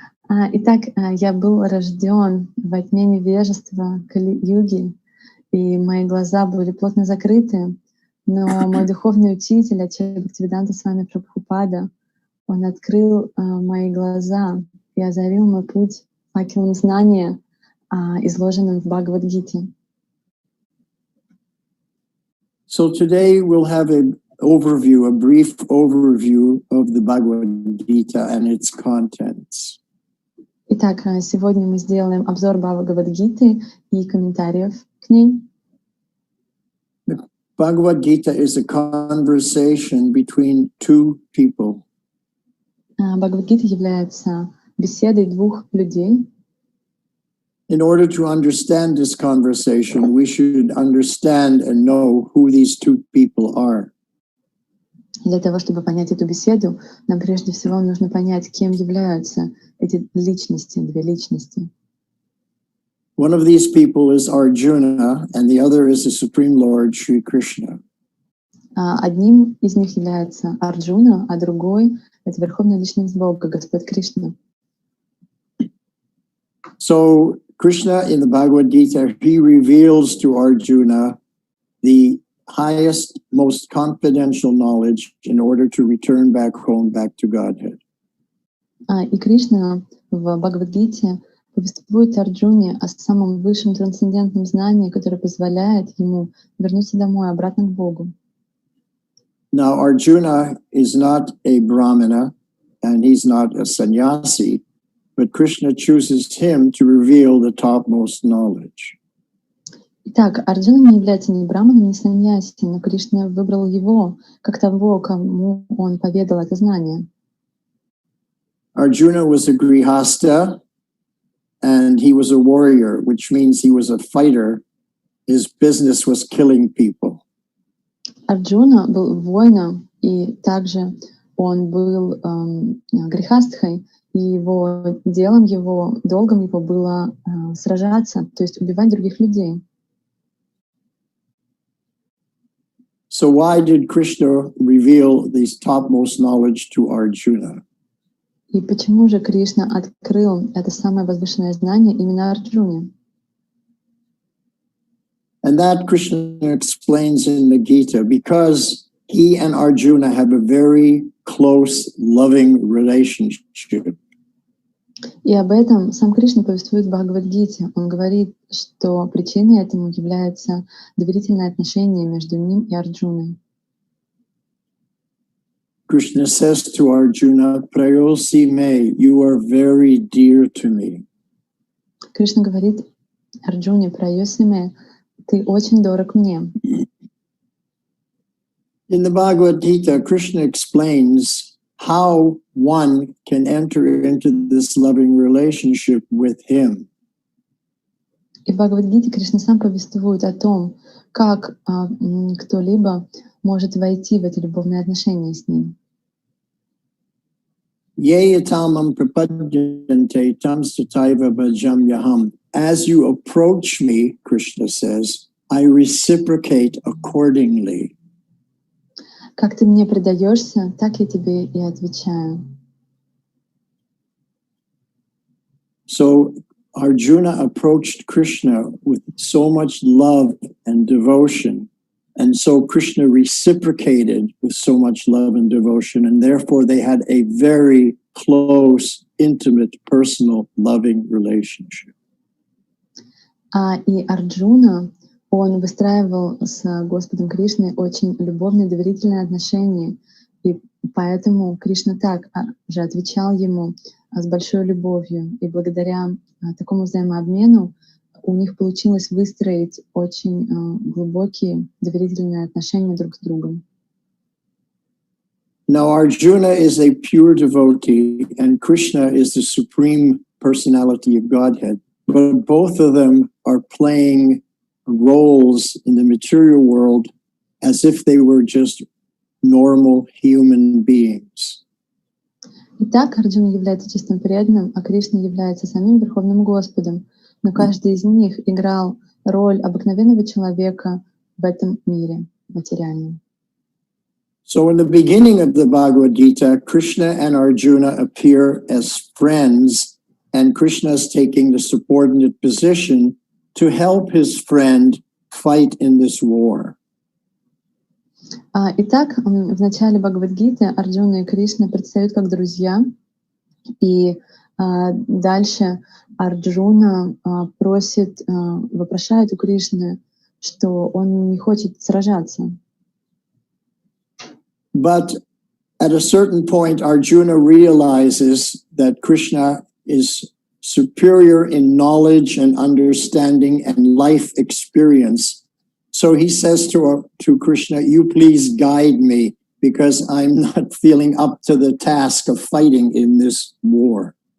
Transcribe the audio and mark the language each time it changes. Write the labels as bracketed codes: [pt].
[ru] Итак, я был рожден во тьме невежества Кали-юги, и мои глаза были плотно закрыты, но мой духовный учитель, Аче Бхактивиданта Свами Прабхупада, он открыл мои глаза и озарил мой путь факелом знания, изложенным в Бхагавад-гите. [en] So today we'll have a brief overview of the Bhagavad-gita and its contents. [ru] Итак, сегодня мы сделаем обзор Бхагавад-гиты и комментариев к ней. [en] The Bhagavad-gita is a conversation between two people. [ru] Бхагавад-гита является беседой двух людей. [en] In order to understand this conversation, we should understand and know who these two people are. [ru] Для того, чтобы понять эту беседу, нам прежде всего нужно понять, кем являются эти личности, две личности. [en] One of these people is Arjuna, and the other is the Supreme Lord Sri Krishna. [ru] Одним из них является Арджуна, а другой — это Верховная Личность Бога, Господь Кришна. [en] So Krishna in the Bhagavad-gita, he reveals to Arjuna the highest, most confidential knowledge in order to return back home, back to Godhead. [ru] И Кришна в Бхагавад-гите повествует Арджуне о самом высшем трансцендентном знании, которое позволяет ему вернуться домой, обратно к Богу. [en] Now, Arjuna is not a Brahmana and he's not a sannyasi, but Krishna chooses him to reveal the topmost knowledge. [ru] Итак, Арджуна не является ни браманом, ни саньяси, но Кришна выбрал его как того, кому он поведал это знание. [en] Arjuna was a grihasta and he was a warrior, which means he was a fighter. His business was killing people. [ru] Арджуна был воином, и также он был грихастхой, и его делом, его долгом его было сражаться, то есть убивать других людей. [en] So why did Krishna reveal this topmost knowledge to Arjuna? [ru] И почему же Кришна открыл это самое возвышенное знание именно Арджуне? [en] And that Krishna explains in the Gita, because he and Arjuna have a very close, loving relationship. [ru] И об этом сам Кришна повествует в Бхагавад-гите. Он говорит, что причиной этому является доверительное отношение между ним и Арджуной. [en] Krishna says to Arjuna, [sa] Prayosi me, [en] you are very dear to me. [ru] Кришна говорит Арджуне, [sa] Праyosi me, [ru] ты очень дорог мне. [en] In the Bhagavad-gita, Krishna explains how one can enter into this loving relationship with him. [ru] И в Бхагавад-гите Кришна сам повествует о том, как кто-либо может войти в эти любовные отношения с ним. [sa] Ye yatamam prapadyante tam sataiva bhajam yaham. [en] As you approach me, Krishna says, I reciprocate accordingly. [ru] Как ты мне предаешься, так я тебе и отвечаю. [en] So Arjuna approached Krishna with so much love and devotion. And so Krishna reciprocated with so much love and devotion. And therefore they had a very close, intimate, personal, loving relationship. [ru] И Арджуна, он выстраивал с Господом Кришной очень любовные, доверительные отношения. И поэтому Кришна так же отвечал ему с большой любовью. И благодаря такому взаимообмену у них получилось выстроить очень глубокие доверительные отношения друг с другом. [en] Now Arjuna is a pure devotee and Krishna is the supreme personality of Godhead. But both of them are playing roles in the material world as if they were just normal human beings. [ru] Итак, Арджуна является чистым преданным, а Кришна является самим Верховным Господом. Но каждый из них играл роль обыкновенного человека в этом мире материальном. [en] So in the beginning of the Bhagavad-gita, Krishna and Arjuna appear as friends, and Krishna is taking the subordinate position to help his friend fight in this war. [ru] Итак, в начале Бхагавад-гиты Арджуна и Кришна предстают как друзья, и дальше Арджуна вопрошает у Кришны, что он не хочет сражаться. [en] But at a certain point, Arjuna realizes that Krishna is superior in knowledge and understanding and life experience. So he says to Krishna, you please guide me because I'm not feeling up to the task of fighting in this war.